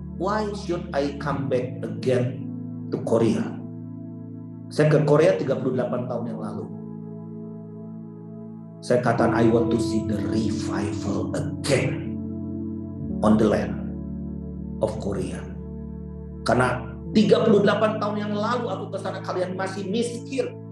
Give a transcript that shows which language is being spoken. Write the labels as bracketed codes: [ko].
[en] Why should I come back again to Korea? [id] Saya ke Korea 38 tahun yang lalu. Saya katakan, [en] I want to see the revival again on the land of Korea. [id] Karena 38 tahun yang lalu aku ke sana, kalian masih miskin.